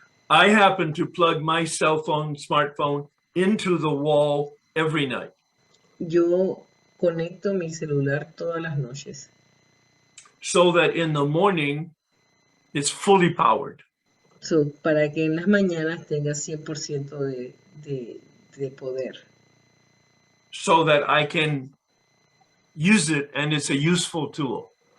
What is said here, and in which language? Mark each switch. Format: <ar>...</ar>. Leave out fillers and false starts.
<en>I happen to plug my smartphone into the wall every night.</en> <es>Yo conecto mi celular todas las noches.</es> <en>So that in the morning, it's fully powered.</en> <es>Para que en las mañanas tenga 100% de poder.</es> <en>So that I can use it and it's a useful tool.</en>